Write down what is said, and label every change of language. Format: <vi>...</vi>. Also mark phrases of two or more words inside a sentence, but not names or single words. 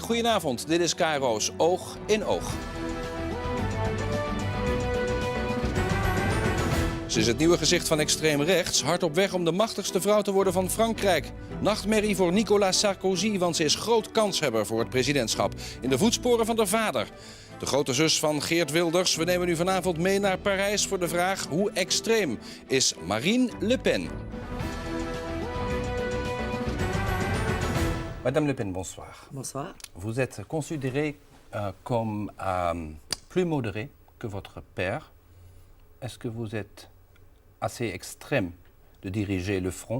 <nl>Goedenavond, dit is KRO's Oog in Oog. Ze is het nieuwe gezicht van extreem rechts, hard op weg om de machtigste vrouw te worden van Frankrijk. Nachtmerrie voor Nicolas Sarkozy, want ze is groot kanshebber voor het presidentschap. In de voetsporen van haar vader. De grote zus van Geert Wilders. We nemen u vanavond mee naar Parijs voor de vraag: hoe extreem is Marine Le Pen?</nl> <fr>Madame Le Pen, bonsoir. Bonsoir. Vous êtes considérée comme plus modérée que votre père. Est-ce que vous êtes assez extrême de diriger le front?</fr>